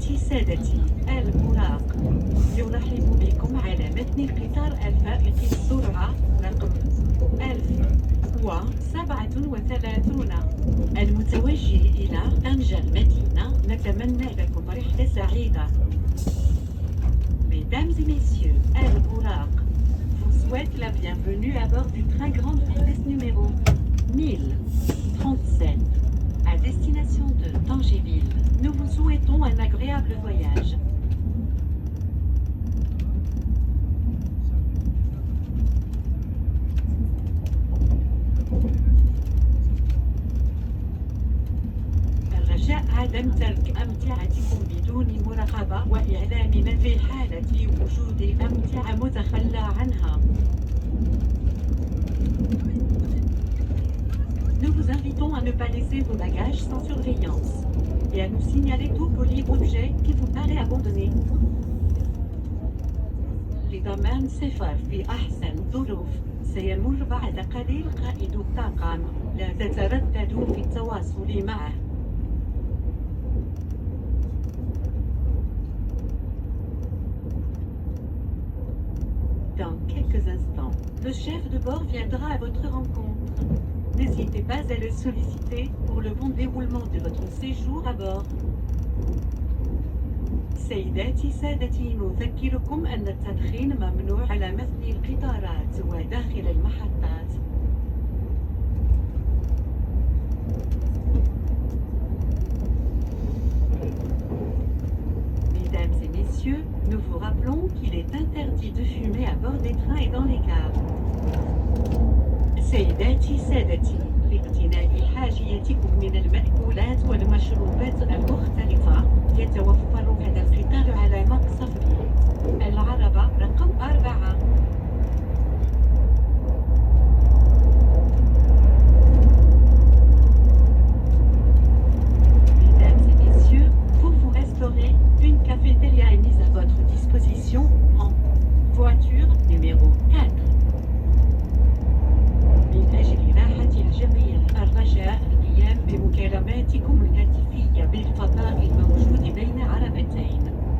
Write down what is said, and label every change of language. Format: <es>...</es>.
<ar>سادتي الأوراق، يرحب بكم على متن القطار الفائق السرعة رقم 1037 المتوجه إلى طنجة المدينة. نتمنى لكم رحلة سعيدة.</ar> <fr>Mesdames et messieurs, الأوراق, vous souhaite la bienvenue à bord du train grande vitesse numéro 1037 à destination de Tangéville. Nous vous souhaitons un agréable voyage.</fr> <ar>الرجاء عدم ترك أمتعتكم بدون مراقبة وإعلامنا في حالة وجود أمتعة متخلى عنها.</ar> <fr>Nous vous invitons à ne pas laisser vos bagages sans surveillance et à nous signaler tout colis objet qui vous paraît abandonné.</fr> <ar>لضمان سفر في أحسن ظروف سيمر بعد قليل قائد الطاقم. لا تترددوا في التواصل معه.</ar> <fr>Dans quelques instants, le chef de bord viendra à votre rencontre. N'hésitez pas à le solliciter pour le bon déroulement de votre séjour à bord.</fr> <ar>سيداتي سادتي، نذكركم أن التدخين ممنوع على متن القطارات وداخل المحطات.</ar> <fr>Mesdames et messieurs, nous vous rappelons qu'il est interdit de fumer à bord des trains et dans les gares.</fr> <ar>سيداتي سادتي، لاقتناء حاجيتكم من المأكولات والمشروبات المختلفة يتوفر هذا القطار على مقصف العربة رقم 4.</ar> <fr>Mesdames et messieurs, pour vous restaurer, une cafétéria est mise à votre disposition en voiture numéro 4.</fr> <ar>من أجل راحة الجميع الرجاء القيام بمكالماتكم الهاتفية بالفضاء الموجود بين عربتين.</ar>